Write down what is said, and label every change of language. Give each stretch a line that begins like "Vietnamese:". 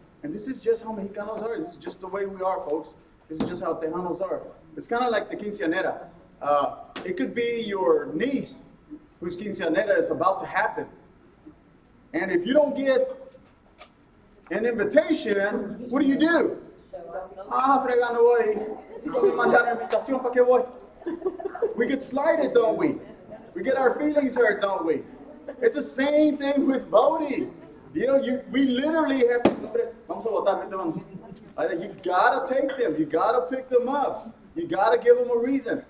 English: And this is just how Mexicanos are. This is just the way we are, folks. This is just how Tejanos are. It's kind of like the quinceañera. It could be your niece whose quinceañera is about to happen. And if you don't get an invitation, what do?
Spanish: Fregando voy. No me mandaron invitación, ¿para qué voy?
English: We get slighted, don't we? We get our feelings hurt, don't we? It's the same thing with voting. You know, we literally have to,
Spanish: vamos a votar, vete, vamos.
English: You gotta take them, you gotta pick them up. You gotta give them a reason.